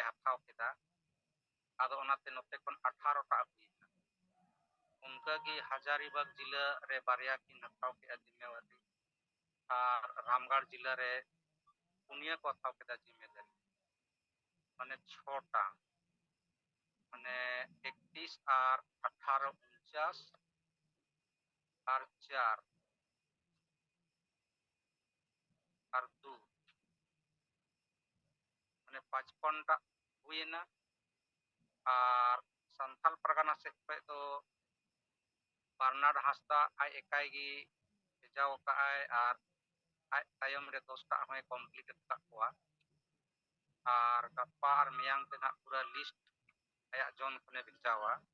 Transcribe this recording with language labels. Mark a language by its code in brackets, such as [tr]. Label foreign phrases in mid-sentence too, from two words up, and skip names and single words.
[sat] ᱦᱟᱛᱟᱣ ᱠᱮᱫᱟ᱾ ᱟᱫᱚ ᱚᱱᱟᱛᱮ ᱱᱚᱛᱮ ᱠᱷᱚᱱ 18ᱴᱟ ᱦᱩᱭᱮᱱᱟ᱾ ᱚᱱᱠᱟᱜᱮ ᱦᱟᱡᱟᱨᱤᱵᱟᱜᱽ ᱡᱮᱞᱟ ᱨᱮ ᱵᱟᱨᱭᱟ ᱠᱤᱱ ᱦᱟᱛᱟᱣ ᱠᱮᱫᱼᱟ ᱡᱤᱢᱮᱣᱟরি, ᱟᱨ ᱨᱟᱢᱜᱚᱲ ᱡᱮᱞᱟ ᱨᱮ ᱯᱩᱱᱭᱟᱹ ᱠᱚ ᱦᱟᱛᱟᱣ ᱠᱮᱫᱟ ᱡᱤᱢᱮᱫᱟরি, ᱢᱟᱱᱮ 6ᱴᱟ, ᱢᱟᱱᱮ [bn] 31 আর 18 49 আর 4 আর 2 মানে 55টা [sat] ᱦᱩᱭᱮᱱᱟ। ᱟᱨ ᱥᱟᱱᱛᱟᱞ ᱯᱟᱨᱜᱟᱱᱟ ᱥᱮᱫ ᱠᱷᱚᱡ ᱫᱚ ᱵᱟᱨᱱᱟᱰ ᱦᱟᱸᱥᱫᱟ ᱟᱡ ᱮᱠᱟᱭ ᱜᱮ ᱵᱷᱮᱡᱟᱣ ᱟᱠᱟᱫᱼᱟᱭ, ᱟᱨ ᱟᱡ ᱛᱟᱭᱚᱢ ᱨᱮ 10ᱴᱟ ᱦᱚᱸᱭ ᱠᱚᱢᱯᱞᱤᱴ ᱟᱠᱟᱫ ᱠᱚᱣᱟ। ᱟᱨ ᱜᱟᱯᱟ ᱟᱨ ᱢᱮᱭᱟᱝ ᱛᱮ ᱱᱟᱦᱟᱜ ᱯᱩᱨᱟᱹ ᱞᱤᱥᱴ ᱟᱭᱟᱜ ᱡᱚᱱ ᱠᱷᱚᱱᱮ ᱵᱷᱮᱡᱟᱣᱟ।